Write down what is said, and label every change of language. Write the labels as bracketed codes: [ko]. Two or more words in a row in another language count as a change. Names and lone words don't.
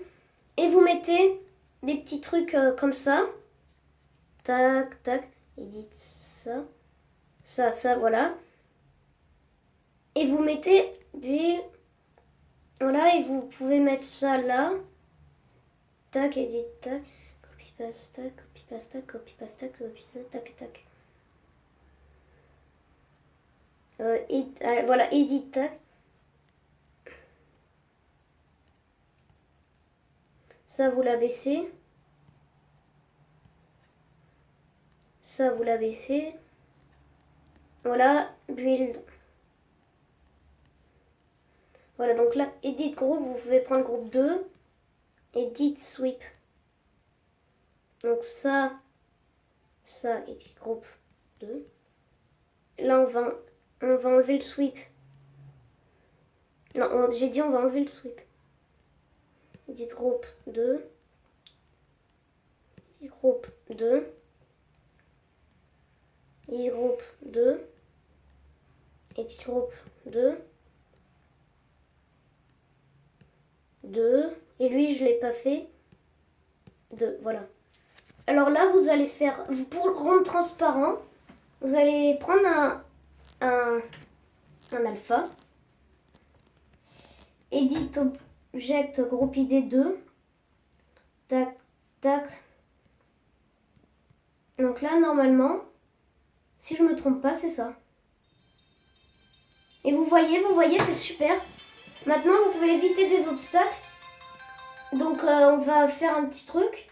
[fr] Et vous mettez des petits trucs comme ça. Tac, tac. Edit ça. Ça, voilà. Et vous mettez du... Voilà, et vous pouvez mettre ça là. Tac, edit, tac. [en] Copy, paste, tac, copy, paste, tac, copy, paste, tac, copy, paste, [fr] tac, tac. Voilà, edit, tac. Ça, vous l'abaissez. Ça, vous l'abaissez. Voilà, build. Voilà, donc là, [en] edit group, [fr] vous pouvez prendre groupe 2. [en] Edit sweep. [fr] Donc ça, [en] edit group [fr] 2. Là, on va enlever le sweep. Non, j'ai dit on va enlever le sweep. [en] Edit group 2. Edit group 2. Edit group 2. Edit group 2. 2. [fr] Et lui, je ne l'ai pas fait. 2, voilà. Alors là, vous allez faire, pour le rendre transparent, vous allez prendre un alpha. [en] Edit object group id 2. [fr] Tac, tac. Donc là, normalement, si je me trompe pas, c'est ça. Et vous voyez, c'est super. Maintenant, vous pouvez éviter des obstacles. Donc, on va faire un petit truc.